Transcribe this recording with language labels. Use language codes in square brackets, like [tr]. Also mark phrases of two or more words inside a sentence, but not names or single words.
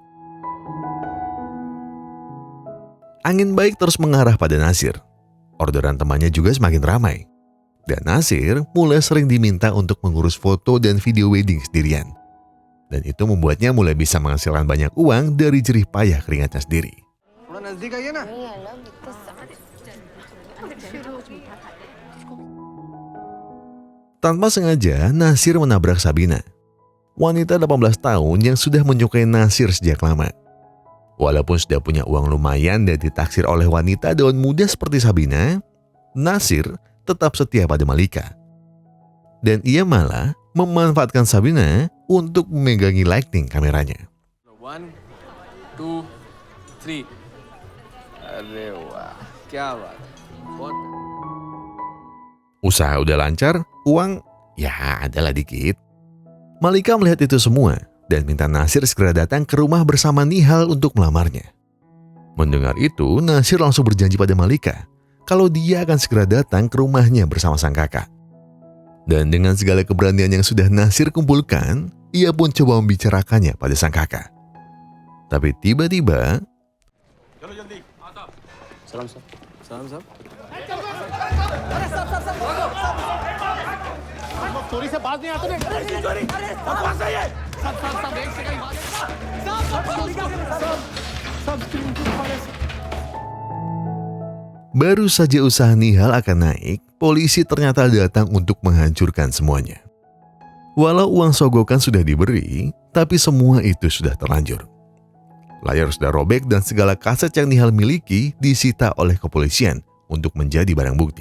[id] Angin baik terus mengarah pada Nasir. Orderan temannya juga semakin ramai. Dan Nasir mulai sering diminta untuk mengurus foto dan video wedding sendirian. Dan itu membuatnya mulai bisa menghasilkan banyak uang dari jerih payah keringatnya sendiri. [hi] नजदीक आइए ना। [id] Tanpa sengaja, Nasir menabrak Sabina, wanita 18 tahun yang sudah menyukai Nasir sejak lama. Walaupun sudah punya uang lumayan dan ditaksir oleh wanita daun muda seperti Sabina, Nasir tetap setia pada Malika. Dan ia malah memanfaatkan Sabina untuk memegangi lighting kameranya. 1, 2, 3. [hi] अरे वाह, क्या बात है। बहुत [id] Usaha udah lancar, uang ya adalah dikit. Malika melihat itu semua dan minta Nasir segera datang ke rumah bersama Nihal untuk melamarnya. Mendengar itu, Nasir langsung berjanji pada Malika kalau dia akan segera datang ke rumahnya bersama sang kakak. Dan dengan segala keberanian yang sudah Nasir kumpulkan, ia pun coba membicarakannya pada sang kakak. Tapi tiba-tiba, [hi] सलाम सर सलाम साहब। चोरी से बाज नहीं आता ना चोरी बकवास है ये सब एक सेकंड सब [id] baru saja usaha Nihal akan naik, polisi ternyata datang untuk menghancurkan semuanya. Walau uang sogokan sudah diberi, tapi semua itu sudah terlanjur. Layar sudah robek dan segala kaset yang Nihal miliki disita oleh kepolisian untuk menjadi barang bukti.